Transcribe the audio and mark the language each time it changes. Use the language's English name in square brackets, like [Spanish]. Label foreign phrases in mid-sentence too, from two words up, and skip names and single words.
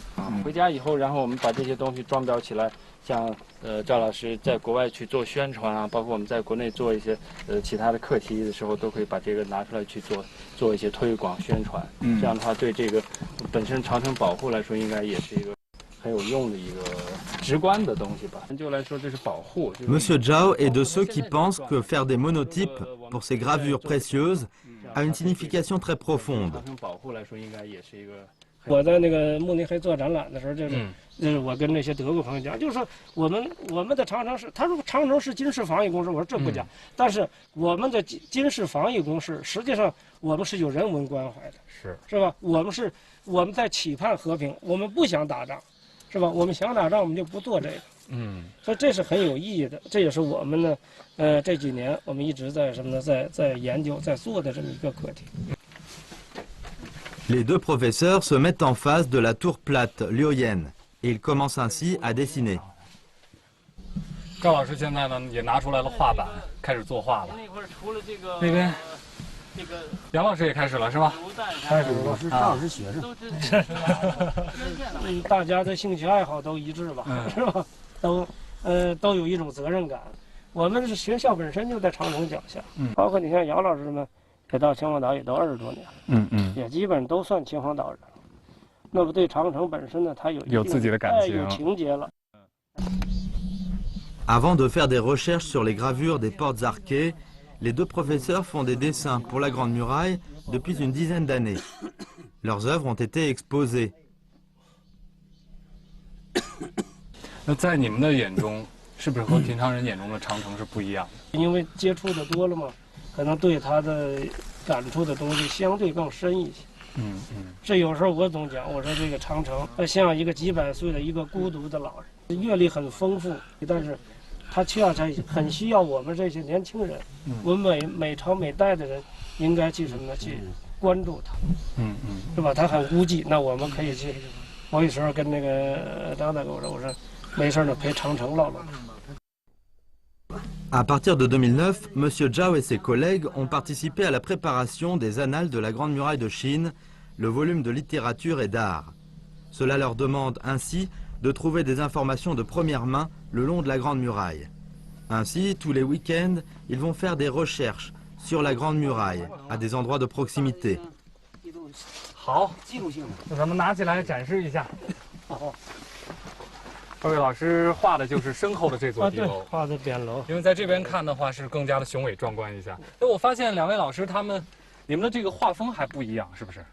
[Chinese] 回家以后，然后我们把这些东西装裱起来，像赵老师在国外去做宣传啊，包括我们在国内做一些其他的课题的时候，都可以把这个拿出来去做一些推广宣传。这样的话，对这个本身长城保护来说，应该也是一个很有用的一个直观的东西吧。就来说，这是保护。 [French] Monsieur Zhao est de ceux qui pensent que faire des monotypes pour ces gravures précieuses a une signification très profonde. [Chinese] 长城保护来说，应该也是一个。我在那个慕尼黑做展览的时候，就是我跟那些德国朋友讲，就是说我们的长城是，他说长城是军事防御工事，我说这不假，但是我们的军事防御工事，实际上我们是有人文关怀的，是吧？我们在期盼和平，我们不想打仗，是吧？我们想打仗，我们就不做这个，所以这是很有意义的，这也是我们呢，这几年我们一直在什么呢，在研究，在做的这么一个课题。 [French] Les deux professeurs se mettent en face de la tour plate lyoyenne et ils commencent ainsi à dessiner. [Chinese] 赵老师现在呢也拿出来了画板，开始作画了。那边，杨老师也开始了是吧？开始了，是赵老师学生。大家的兴趣爱好都一致吧，是吧？都有一种责任感。我们是学校本身就在长城脚下，包括你像姚老师们。也到秦皇岛也都20多年了，也基本上都算秦皇岛人了。那么对长城本身呢，它有自己的感情，有情节了。 [French] Avant de faire des recherches sur les gravures des portes arquées, les deux professeurs font des dessins pour la Grande Muraille depuis une dizaine d'années. Leurs œuvres ont été exposées. [Chinese] 那在你们的眼中，是不是和平常人眼中的长城是不一样的？因为接触的多了嘛，可能对它的感触的东西相对更深一些。这有时候我总讲，我说这个长城像一个几百岁的一个孤独的老人，阅历很丰富，但是他很需要我们这些年轻人，我们每朝每代的人应该去什么呢？去关注他，是吧？他很孤寂，那我们可以去。我有时候跟那个张大哥我说没事呢，陪长城唠唠。 [French] À partir de 2009, M. Zhao et ses collègues ont participé à la préparation des Annales de la Grande Muraille de Chine, le volume de littérature et d'art. Cela leur demande ainsi de trouver des informations de première main le long de la Grande Muraille. Ainsi, tous les week-ends, ils vont faire des recherches sur la Grande Muraille, à des endroits de proximité. [Chinese] 好，那咱们拿起来展示一下。二位老师画的就是身后的这座敌楼，画的匾楼。因为在这边看的话是更加的雄伟壮观一下。那我发现两位老师你们的这个画风还不一样，是不是？